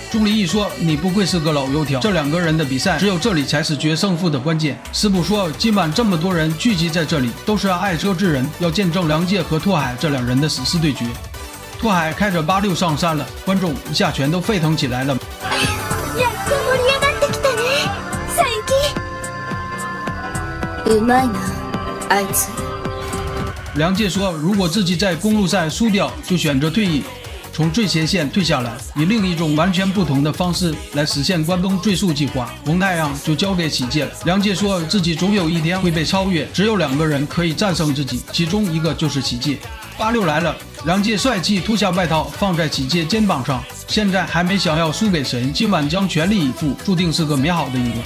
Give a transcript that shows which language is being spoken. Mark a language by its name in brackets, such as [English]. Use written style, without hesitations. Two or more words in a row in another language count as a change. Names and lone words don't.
[Chinese] 钟离一说你不愧是个老油条，这2个人的比赛只有这里才是决胜负的关键。师傅说今晚这么多人聚集在这里，都是爱车之人，要见证梁介和拓海这2人的死死对决。拓海开着86上山了，观众一下全都沸腾起来了。 [Japanese] うまいな、あいつ。 [Chinese] 梁介说如果自己在公路赛输掉，就选择退役，从最前线退下来，以另一种完全不同的方式来实现关东最速计划。红太阳就交给启介了。梁介说自己总有一天会被超越，只有2个人可以战胜自己，其中一个就是启介。86来了，梁介帅气脱下外套放在启介肩膀上，现在还没想要输给谁，今晚将全力以赴，注定是个美好的一个。